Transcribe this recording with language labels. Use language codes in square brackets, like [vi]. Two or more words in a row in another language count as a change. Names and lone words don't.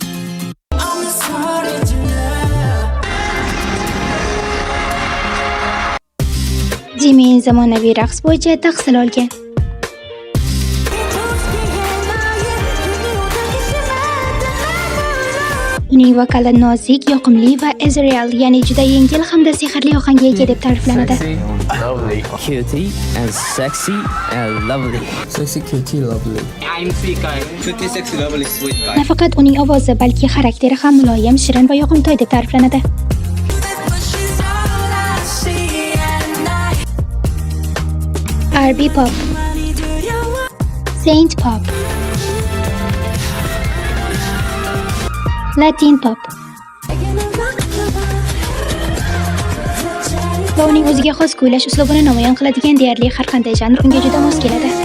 [uz] Jimin zamonaviy raqs bo'yicha tahsil olgan. Uning vokali nozik, yoqimli va Ezreal, ya'ni juda yengil hamda sehrli ohangga ega deb ta'riflanadi. [en] Lovely. Cutie and sexy and lovely. Sexy, cutie, lovely. I'm sweet guy. Cutie, sexy, lovely, sweet guy. [uz] Nafaqat uning ovozi, balki xarakteri ham muloyim, shirin va yoqimtoy deb ta'riflanadi. [en] R&B pop, Saint pop, Latin pop [uz] va uning o'ziga xos kuylash uslubini namoyon qiladigan deyarli har qanday janr unga juda mos keladi.